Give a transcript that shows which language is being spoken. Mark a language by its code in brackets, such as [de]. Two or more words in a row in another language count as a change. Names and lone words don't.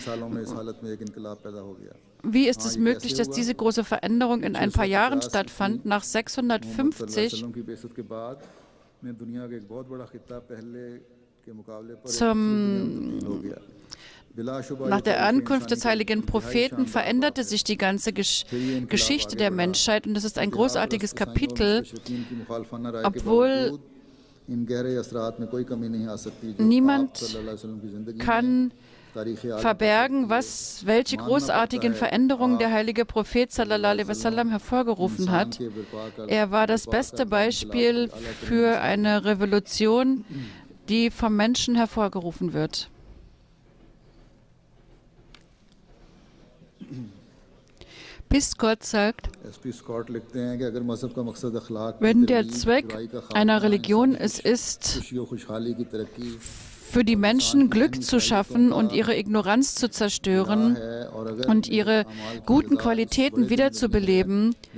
[de] Wie ist es möglich, dass diese große Veränderung in ein paar Jahren stattfand, nach 650 nach der Ankunft des heiligen Propheten veränderte sich die ganze Geschichte der Menschheit und das ist ein großartiges Kapitel, obwohl niemand kann verbergen, welche großartigen Veränderungen der heilige Prophet [ar] صلى الله عليه وسلم [de] hervorgerufen hat. Er war das beste Beispiel für eine Revolution, die vom Menschen hervorgerufen wird. Scott sagt, wenn der Zweck einer Religion es ist, für die Menschen Glück zu schaffen und ihre Ignoranz zu zerstören und ihre guten Qualitäten wiederzubeleben,